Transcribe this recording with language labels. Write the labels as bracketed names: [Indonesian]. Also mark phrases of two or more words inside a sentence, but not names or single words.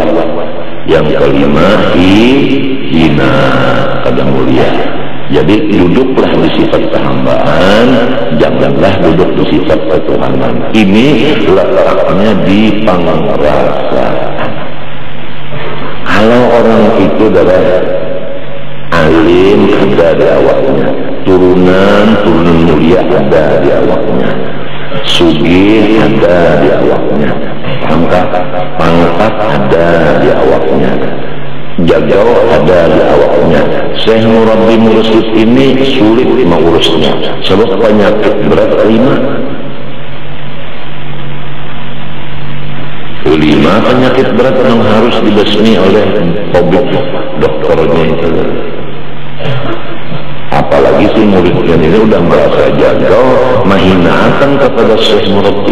[Banjar] Yang kelima hina, kada mulia. [Indonesian] Jadi duduklah di sifat kehambaan, janganlah duduk di sifat ketuhanan. Ini letaknya di pengerasaan. Kalau orang itu adalah alim, [Banjar] ada di awaknya, turunan mulia ada di awaknya, sugih ada di awaknya, pangkat ada di awaknya, jagau ada di awaknya. [Indonesian] Syekh Murabbi Mursyid ini sulit mengurusnya sebab penyakit berat 5 penyakit berat yang harus dibasmi oleh tabib dokternya itu. Apalagi si muridnya ini udah merasa jagau, menghinakan kepada Syekh Murabbi.